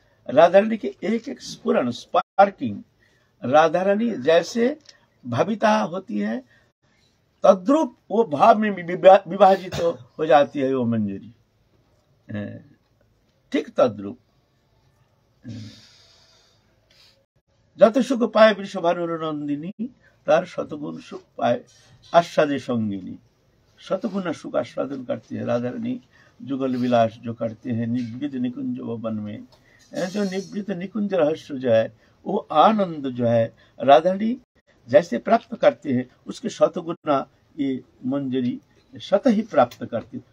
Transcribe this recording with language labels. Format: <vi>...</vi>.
<hi>राधा रानी के एक एक स्फुरण स्पार्किंग, राधा रानी जैसे भाविता होती है तद्रूप वो भाव में विभाजित हो जाती है वो मंजरी, ठीक तद्रूप।</hi> <bn>যত সুখ পায় বৃষভানুর নন্দিনী, তার শতগুণ सुख पाए आस्वादे संगिनी।</bn> <hi>शतगुण सुख आस्वादन करती है राधा रानी। जुगल विलास जो करते हैं निवृत निकुंज वन में, जो निवृत निकुंज रहस्य जो है वो आनंद जो है राधा रानी जैसे प्राप्त करते हैं, उसके शतगुना ये मंजरी शत ही प्राप्त करती है।</hi>